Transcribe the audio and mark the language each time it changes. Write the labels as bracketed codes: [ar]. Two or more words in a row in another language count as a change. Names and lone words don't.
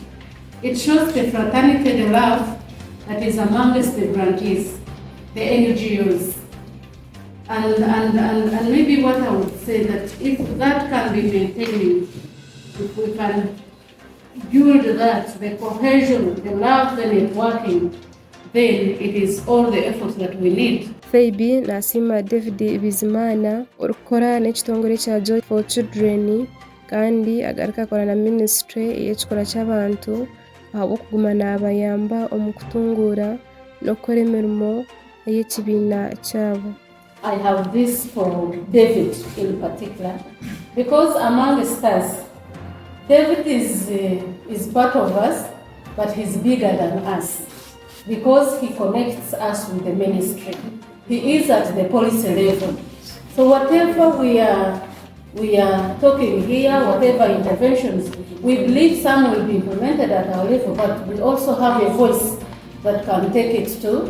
[en] It shows the fraternity, the love that is amongst the grantees, the NGOs. And maybe what I would say that if that can be maintained, if we can build that, the cohesion, the love, the networking, then it is all the effort that we need. [nyn] Feibi nasima David Bizimana urukora n'ekitongore kya Joy for Children kandi agaruka akora na ministry y'ekikora ky'abantu ahabw'okuguma n'abayamba omu kutungura n'okukora emirimo ey'ekibiina kyabo. [en] I have this for David in particular, because amongst us, David is part of us, but he's bigger than us, because he connects us with the ministry. He is at the policy level. So whatever we are talking here, whatever interventions, we believe some will be implemented at our level, but we also have a voice that can take it to.